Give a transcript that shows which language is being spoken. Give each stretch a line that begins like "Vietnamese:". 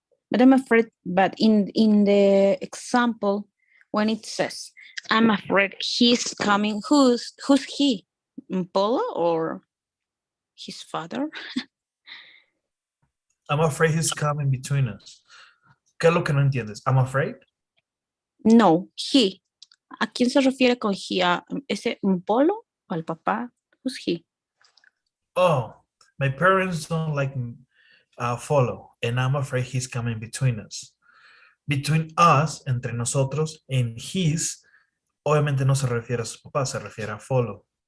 English: But I'm afraid, but in the example, when it says, I'm afraid he's coming, who's he? Polo or his father? I'm afraid he's coming between us.
Spanish: ¿Qué es lo que no entiendes?
English: I'm afraid? No, he.
Spanish: ¿A quién se refiere con he? ¿A ese Polo o al papá?
English: Who's he? Oh, my parents don't like follow, and I'm afraid he's coming between us. Between us,
Spanish: entre nosotros, and his, obviamente no se refiere a su papá, se refiere a follow.